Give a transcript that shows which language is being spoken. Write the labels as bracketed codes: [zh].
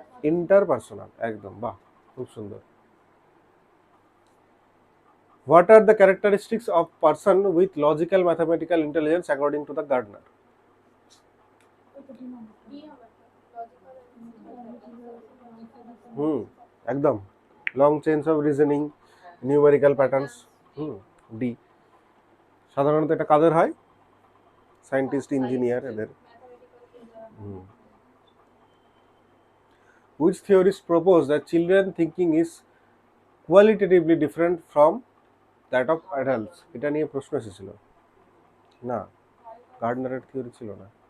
[bn] Interpersonal, একদম, বাহ, খুব সুন্দর। [en] What are the characteristics of person with logical mathematical intelligence according to the Gardner? [bn] একদম, [en] long chains of reasoning, [bn] numerical patterns. D. সাধারণত এটা কাদের হয়? সায়েন্টিস্ট, ইঞ্জিনিয়ার, এদের। [en] Which theorist proposed that children thinking is qualitatively different from that of adults? [bn] এটা নিয়ে প্রশ্ন এসেছিল না, গার্ডনারের থিওরি ছিল না।